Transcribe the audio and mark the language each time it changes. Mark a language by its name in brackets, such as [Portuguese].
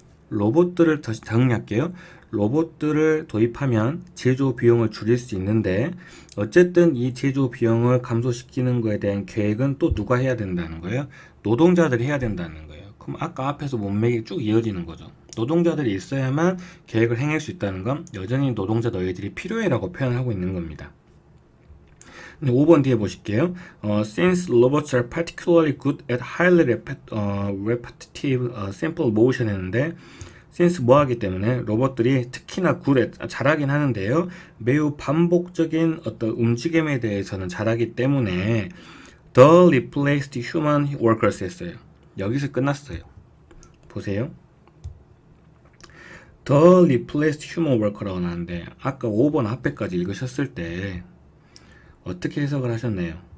[Korean] 로봇들을 다시 정리할게요. 로봇들을 도입하면 제조 비용을 줄일 수 있는데 어쨌든 이 제조 비용을 감소시키는 거에 대한 계획은 또 누가 해야 된다는 거예요? 노동자들이 해야 된다는 거예요. 그럼 아까 앞에서 문맥이 쭉 이어지는 거죠. 노동자들이 있어야만 계획을 행할 수 있다는 건 여전히 노동자 너희들이 필요해라고 표현하고 있는 겁니다. 5번 뒤에 보실게요. [English] Since robots are particularly good at highly repetitive simple motion [Korean] 했는데 [English] since [Korean] 뭐 하기 때문에 로봇들이 특히나 [English] good at [Korean] 잘하긴 하는데요. 매우 반복적인 어떤 움직임에 대해서는 잘하기 때문에 [English] the replaced human workers [Korean] 했어요. 여기서 끝났어요. 보세요. [English] The replaced human worker [Korean] 라고 나왔는데 아까 5번 앞에까지 읽으셨을 때 어떻게 해석을 하셨나요?